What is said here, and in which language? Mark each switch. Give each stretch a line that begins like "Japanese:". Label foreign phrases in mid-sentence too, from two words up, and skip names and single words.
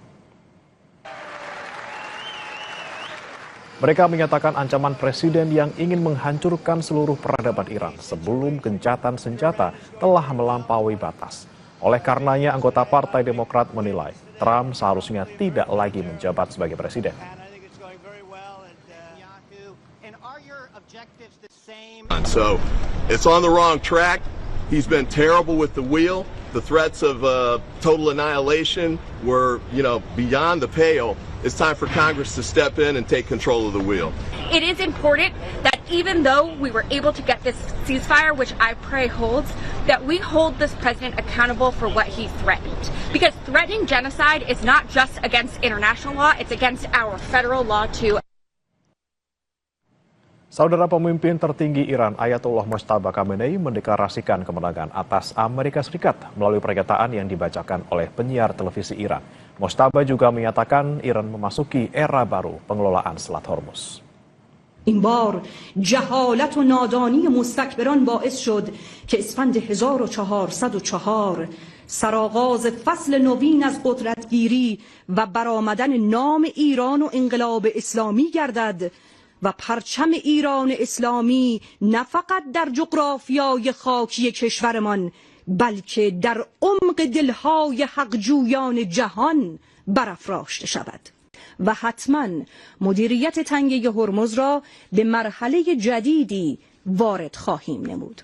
Indonesian: Mereka menyatakan ancaman presiden yang ingin menghancurkan seluruh peradaban Iran sebelum gencatan senjata telah melampaui batas. Oleh karenanya, anggota Partai Demokrat menilai Trump seharusnya tidak lagi menjabat sebagai presiden.
English: So it's on the wrong track. He's been terrible with the wheel. The threats of total annihilation were, beyond the pale. It's time for Congress to step in and take control of the wheel. It is important that even though we were able to get this ceasefire, which I pray holds, that we hold this president accountable for what he threatened. Because threatening genocide is not just against international law, it's against our federal law too.
Indonesian: Saudara, pemimpin tertinggi Iran Ayatollah Mojtaba Khamenei mendeklarasikan kemenangan atas Amerika Serikat melalui pernyataan yang dibacakan oleh penyiar televisi Iran. Mojtaba juga menyatakan Iran memasuki era baru pengelolaan Selat Hormuz.
Persian: این بار جهالت و نادانی مستکبران باعث شد که اسفند 1404 سرآغاز فصل نوین از قدرتگیری و برآمدن نام ایران و انقلاب اسلامی گردد و پرچم ایران اسلامی نه فقط در جغرافیای خاکی کشورمان بلکه در عمق دلهای حقجویان جهان برافراشته شود و حتما مدیریت تنگه هرمز را به مرحله جدیدی وارد خواهیم نمود.